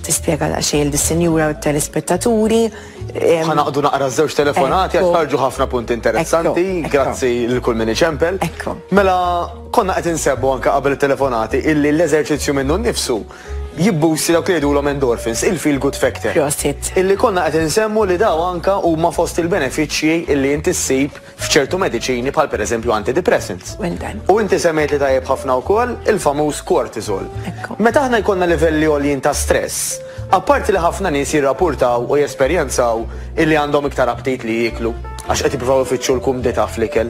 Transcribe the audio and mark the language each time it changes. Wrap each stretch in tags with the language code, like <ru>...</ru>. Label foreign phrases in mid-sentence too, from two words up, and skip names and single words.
<mt>tispjega daqsxejn il-sinjura u t-telespettaturi. Ħanaqdu naqra żewġ telefonati għax ħarġu ħafna punti interessanti, grazzi l-kull min iċempel. Mela konna qed insebbu anke qabel it-telefonati illi l-eżerċizzju minnu nnifsu jibbusi dawk li jgħidulhom endorphins,</mt> <en>il-feel good factor.</en> <mt>Illi konna qed insemmu li daw anke huma fost il-benefiċċji illi inti ssib f'ċertu mediċini bħal pereżempju antidepressants. U inti semmejt li tajjeb ħafna wkoll il-famuż cortisol. Meta aħna jkollna livelli għoljin ta' stress, apparti li ħafna nies jirrapurtaw u jesperjenzaw illi għandhom iktar aptit li jieklu għax qed jippruvaw ifittxu l-kumdita fl-ikel.</mt>